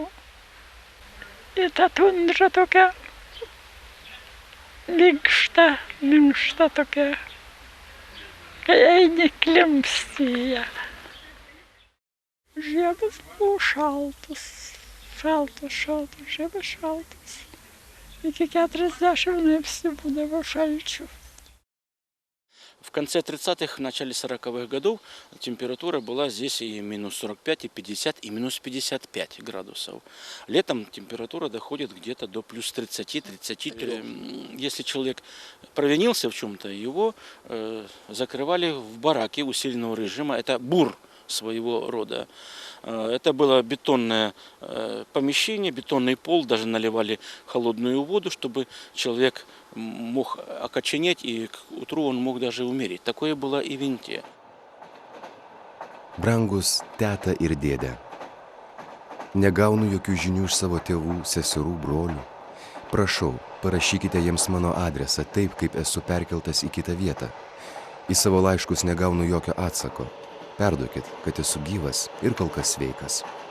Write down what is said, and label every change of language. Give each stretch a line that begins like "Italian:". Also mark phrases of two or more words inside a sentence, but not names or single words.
Lithuanian: Ir ta tundra tokia minkšta tokia, kai eini klimpsti į ją. Žiemas buvo šaltas, žiemas šaltas. Iki 40 laipsnių būdavo šalčių.
Russian: В конце 30-х, начале 40-х годов температура была здесь и минус 45, и 50, и минус 55 градусов. Летом температура доходит где-то до плюс 30-33. Если человек провинился в чем-то, его закрывали в бараке усиленного режима. Это бур своего рода. Это было бетонное помещение, бетонный пол, даже наливали холодную воду, чтобы человек мог окоченеть, и к утру он мог даже умереть. Такое было и в Инте.
Lithuanian: Brangus teta ir dėdė. Negaunu jokių žinių iš savo tėvų, seserų, brolių. Prašau, parašykite jiems mano adresą taip, kaip esu perkeltas į kitą vietą. Į savo laiškus negaunu jokio atsako. Perduokit, kad esu gyvas ir kol kas sveikas.